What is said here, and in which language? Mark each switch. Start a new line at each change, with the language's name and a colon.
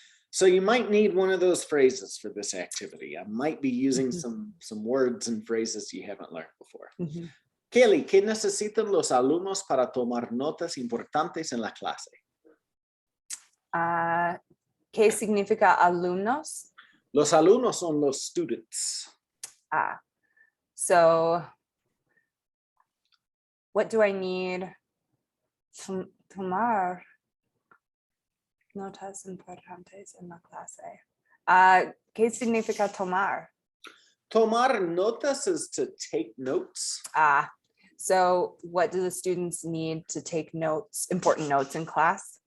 English: So you might need one of those phrases for this activity. I might be using some words and phrases you haven't learned before.
Spanish: Kaylee, ¿qué necesitan los alumnos para tomar notas importantes en la clase? ¿Qué significa alumnos? Los alumnos son los students.
English: So what do I need?
Spanish: Tomar notas importantes en la clase. ¿Qué significa tomar? Tomar notas
English: is to take notes. So what do the students need to take notes, important notes in class?